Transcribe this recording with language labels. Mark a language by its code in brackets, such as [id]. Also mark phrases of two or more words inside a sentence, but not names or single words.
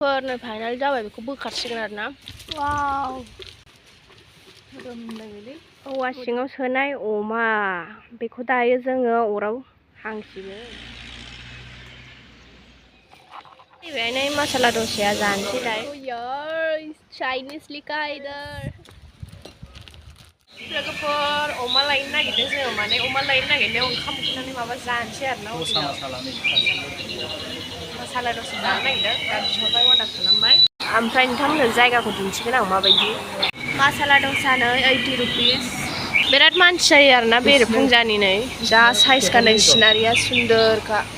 [brx] फोरनो फाइनाल जाबाय बेखौ बोखारसिगोन आरो ना वाव औवा सिङाव सोनाय अमा बेखौ दायो जोङो अराव हांसिगोन फैबाय मसाला दसाया जानोसै दायो [hi] यार चाइनीज लिखा इधर [brx] लोगोफोर अमा लायनो नागिरदों जोङो माने अमा लायनो नागिरनायाव ओंखाम उखैनानै माबा जानोसै आरो ना मसाला दसा जानो नागिरदों दा बिहरबाय अर्डार खालामबाय ओमफ्राय नोंथांमोननो जायगाखौ दिन्थिगोन आं माबायदि मसाला दसानो 80 रुपिस बिराद मानसि जायो आरो ना बेरे फुंजानि नै जा साइजखा नै सिनारिया सुन्दरखा